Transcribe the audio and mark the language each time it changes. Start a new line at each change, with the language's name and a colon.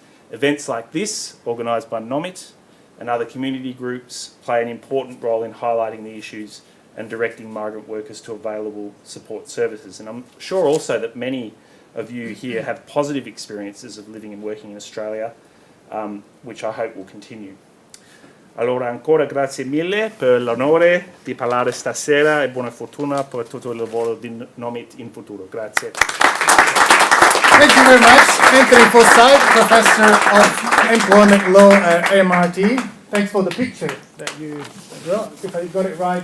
English: Events like this, organised by NOMIT and other community groups, play an important role in highlighting the issues and directing migrant workers to available support services. And I'm sure also that many of you here have positive experiences of living and working in Australia, which I hope will continue.
Italian: Allora ancora grazie mille per l'onore di parlare stasera e buona fortuna per tutto il lavoro di NOMIT in futuro. Grazie.
English: Thank you very much, Anthony Forsyth, Professor of Employment Law at MRT. Thanks for the picture that you brought. If I got it right.